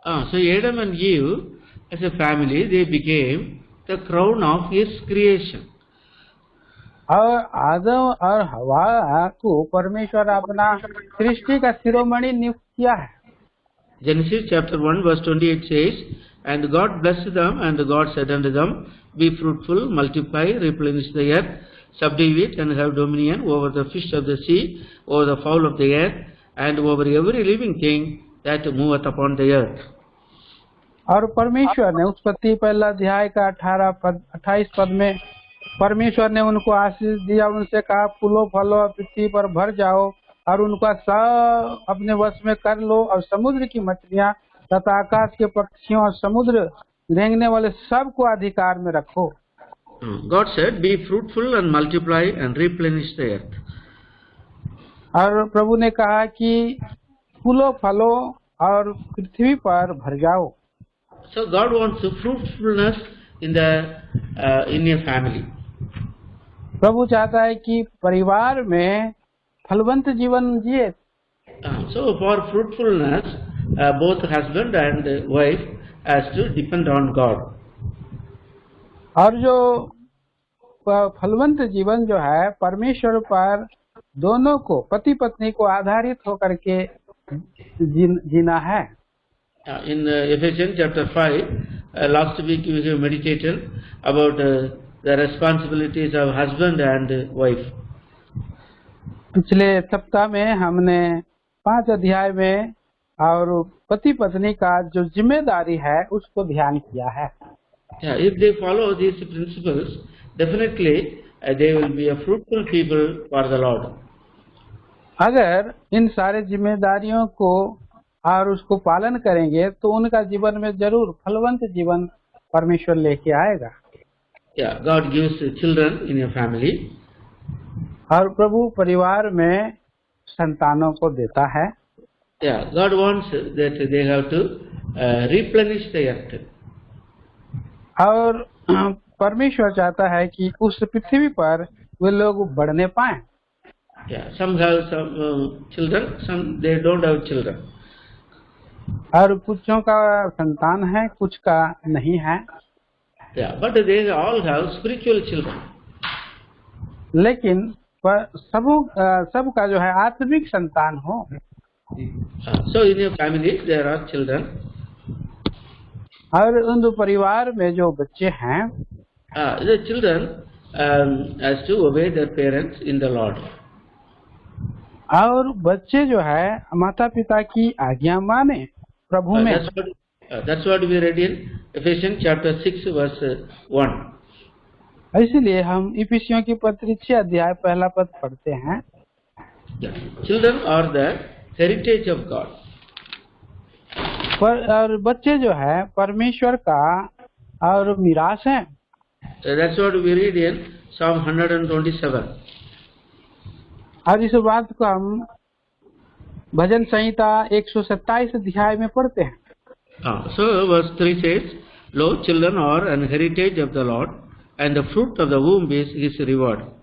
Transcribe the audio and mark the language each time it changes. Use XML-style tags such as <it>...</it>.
<en>So Adam and Eve, as a family, they became the crown of His creation.</en> <hi>और आदम और हव्वा को परमेश्वर अपना सृष्टि का शिरोमणि नियुक्त किया है।</hi> <en>Genesis chapter 1 verse 28 says, And God blessed them, and God said unto them, Be fruitful, multiply, replenish the earth, subdue it, and have dominion over the fish of the sea, over the fowl of the earth, and over every living thing that moveth upon the earth.</en> <hi>और परमेश्वर ने उत्पत्ति पहला अध्याय का 28 पद में परमेश्वर ने उनको आशीष दिया, उनसे कहा फूलो फलो पृथ्वी पर भर जाओ और उनका सब अपने वश में कर लो, और समुद्र की मछलियां तथा आकाश के पक्षियों और समुद्र रेंगने वाले सब को अधिकार में रखो।</hi> <en>God said, "Be fruitful and multiply and replenish the earth."</en> <hi>और प्रभु ने कहा कि फूलो फलो और पृथ्वी पर भर जाओ।</hi> <en>So God wants fruitfulness in your family.</en> <hi>प्रभु चाहता है कि परिवार में फलवंत जीवन जिए।</hi> <en>So for fruitfulness, both husband and wife has to depend on God.</en> <hi>और जो फलवंत जीवन जो है परमेश्वर पर दोनों को, पति पत्नी को आधारित होकर के जीना है।</hi> <en>In Ephesians chapter 5, last week we have meditated about the responsibilities of husband and wife.</en> <hi>पिछले सप्ताह में हमने 5 अध्याय में और पति पत्नी का जो जिम्मेदारी है उसको ध्यान किया है।</hi> <en>If they follow these principles, definitely they will be a fruitful people for the Lord.</en> <hi>अगर इन सारे जिम्मेदारियों को और उसको पालन करेंगे तो उनका जीवन में जरूर फलवंत जीवन परमेश्वर लेके आएगा।</hi> <en>God gives children in a family.</en> <hi>और प्रभु परिवार में संतानों को देता है।</hi> <en>God wants that they have to replenish the earth.</en> <hi>और परमेश्वर चाहता है कि उस पृथ्वी पर वे लोग बढ़ने पाएं।</hi> <en>Some have some children, some they don't have children.</en> <hi>और कुछों का संतान है, कुछ का नहीं है।</hi> <en>But they all have spiritual children.</en> <hi>लेकिन सबका जो है आत्मिक संतान हो।</hi> <en>So in your family there are children.</en> <hi>और उन परिवार में जो बच्चे हैं,</hi> <en>the children has to obey their parents in the Lord.</en> <hi>और बच्चे जो है माता पिता की आज्ञा माने प्रभु में।</hi> <en>That's what we read in Ephesians chapter 6 verse 1.</en> <hi>इसलिए हम इफिसियों की पत्री 6 अध्याय पहला पद पढ़ते हैं।</hi> <en>Children are the heritage of God.</en> <hi>और बच्चे जो है परमेश्वर का और मिरास है।</hi> <en>That's what we read in Psalm 127.</en> <hi>और इस बात को हम भजन संहिता 127 अध्याय में पढ़ते हैं।</hi> <en>So verse 3 says, "Lo, children are an heritage of the Lord, and the fruit of the womb is his reward."</en>